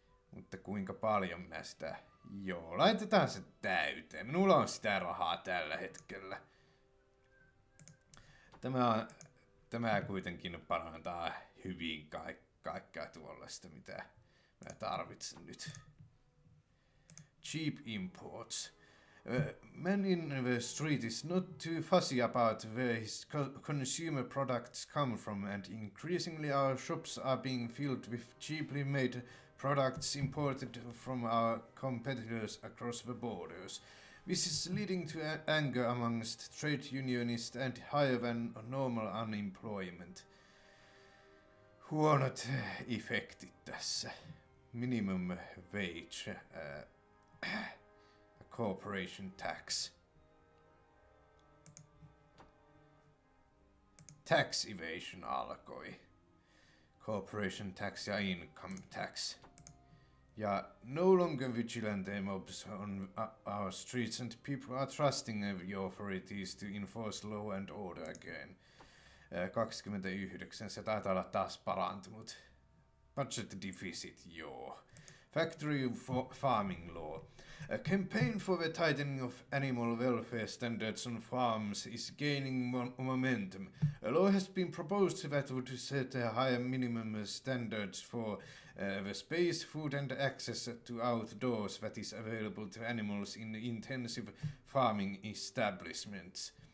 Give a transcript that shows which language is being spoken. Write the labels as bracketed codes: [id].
[fi] Mutta kuinka paljon mä sitä... Joo, laitetaan se täyteen. Minulla on sitä rahaa tällä hetkellä. Tämä kuitenkin parantaa hyvin kaikkea tuollaista, mitä mä tarvitsen nyt. [en] Cheap imports. Man in the street is not too fussy about where his consumer products come from, and increasingly our shops are being filled with cheaply made products imported from our competitors across the borders. This is leading to anger amongst trade unionists and higher than normal unemployment. [fi] Huonot effektit tässä. [en] Minimum wage. Corporation tax. Tax evasion [fi] alkoi. [en] Corporation tax [fi] ja [en] income tax. [fi] Ja [en] no longer vigilante mobs on our streets, and people are trusting the authorities to enforce law and order again. [fi] 29, se taitaa olla taas parantunut. [en] Budget deficit, [fi] joo. [en] Factory farming law. A campaign for the tightening of animal welfare standards on farms is gaining momentum. A law has been proposed that would set higher minimum standards for the space, food and access to outdoors that is available to animals in intensive farming establishments.